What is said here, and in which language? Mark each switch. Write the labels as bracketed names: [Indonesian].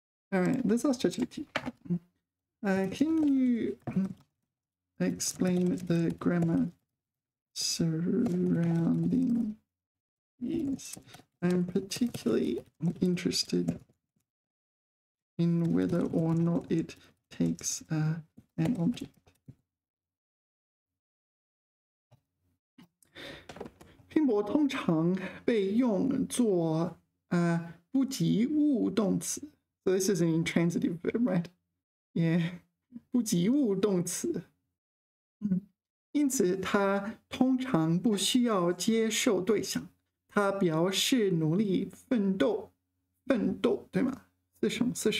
[English] All right, let's ask ChatGPT. Can you explain the grammar surrounding these? I'm particularly interested in whether or not it takes an object. [Chinese] 拼搏通常被用作不及物动词。 [English] So this is an intransitive verb, right? [Chinese] Yeah. 不及物动词。因此它通常不需要接受对象，它表示努力奋斗，对吗？是什么？